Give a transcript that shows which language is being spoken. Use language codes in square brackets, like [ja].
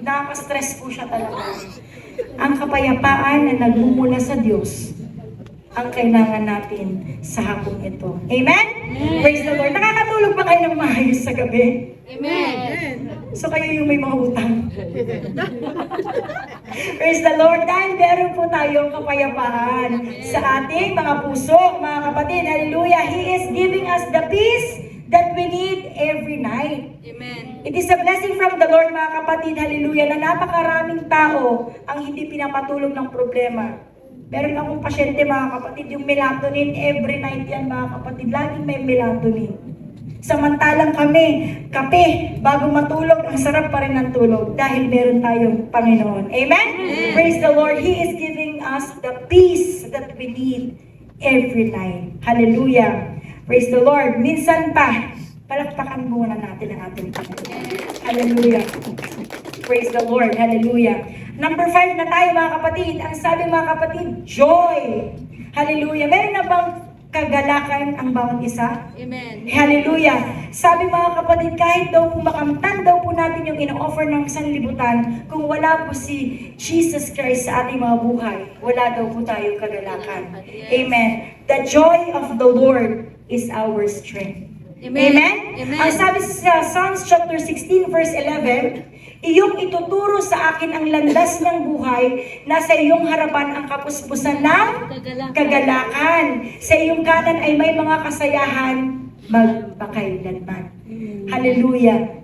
[tl] Nakaka-stress po siya talaga. Ang kapayapaan na nagmumula sa Diyos ang kailangan natin sa hapong ito. Amen? [en] Praise the Lord. [tl] Nakakatulog ba kayo ng maayos sa gabi? Amen. So kayo yung may mga utang. [en] Praise the Lord. [tl] Dahil meron po tayong kapayapaan sa ating mga puso, mga kapatid. Hallelujah. [en] He is giving us the peace that we need every night. Amen. It is a blessing from the Lord, [tl] mga kapatid. [en] Hallelujah. [tl] Na napakaraming tao ang hindi pinapatulog ng problema. Meron akong pasyente, mga kapatid, yung melatonin, every night yan, mga kapatid. Laging may melatonin. Samantalang kami, kape, bago matulog, ang sarap pa rin ng tulog dahil meron tayong Panginoon. Amen? Praise the Lord. [en] He is giving us the peace that we need every night. [tl] Hallelujah. [en] Praise the Lord. [tl] Minsan pa, palakpakan muna natin ang ating Panginoon. Hallelujah. Praise the Lord. Hallelujah. Number 5 na tayo, mga kapatid. Ang sabi, mga kapatid, joy. Hallelujah. Meron na bang kagalakan ang bawat isa? Amen. Hallelujah. Sabi, mga kapatid, kahit daw po makamtan daw po natin yung ino-offer ng sanlibutan, kung wala po si Jesus Christ sa ating mga buhay, wala daw po tayong kagalakan. Amen. [en] The joy of the Lord is our strength. Amen. Amen? Amen. [tl] Ang sabi sa Psalms chapter 16 verse 11, iyong ituturo sa akin ang landas ng buhay, nasa iyong harapan ang kapuspusan ng kagalakan. Sa iyong kanan ay may mga kasayahan magpakailanman. Hallelujah!